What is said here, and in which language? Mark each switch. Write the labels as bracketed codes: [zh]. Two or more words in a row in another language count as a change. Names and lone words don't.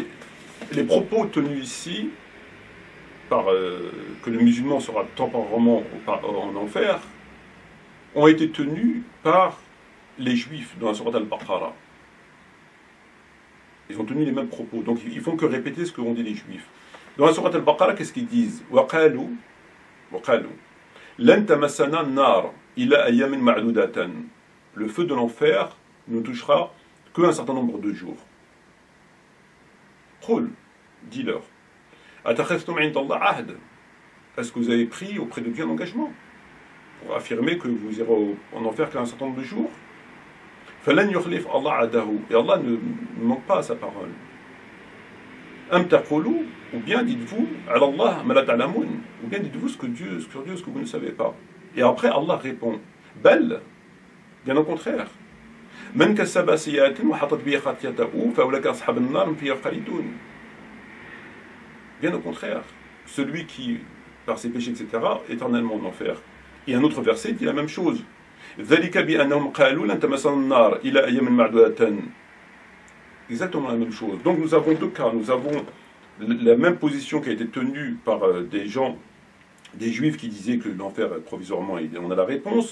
[fr] Les propos tenus ici, que le musulman sera temporairement en enfer, ont été tenus par les juifs dans la sourate al-Baqarah. Ils ont tenu les mêmes propos. Donc ils font que répéter ce que ont dit les juifs. Dans la sourate al-Baqarah, qu'est-ce qu'ils disent? [ar] وَقَالُوا لَن تَمَسَّنَا النَّارُ إِلَّا أَيَّامٍ مَعْدُودَةً. [fr] Le feu de l'enfer ne touchera qu'un certain nombre de jours. Qul, dis-leur. [ar] أتخذتم عند الله عهد. [fr] Est-ce que vous avez pris auprès de Dieu un engagement pour affirmer que vous irez en enfer qu'un certain nombre de jours? [ar] فلن يخلف الله عهده. [fr] Et Allah ne manque pas à sa parole. [ar] أم تقولون, [fr] ou bien dites-vous [ar] على الله ما لا تعلمون, [fr] ou bien dites-vous sur Dieu ce que vous ne savez pas. Et après Allah répond bal, bien au contraire. [ar] من كسب سيئة وأحاطت به خطيئته فأولئك أصحاب النار هم فيها خالدون. [fr] Bien au contraire, celui qui, par ses péchés, etc., éternellement en enfer. Et un autre verset dit la même chose. Exactement la même chose. Donc nous avons deux cas. Nous avons la même position qui a été tenue par des gens, des juifs qui disaient que l'enfer provisoirement, on a la réponse.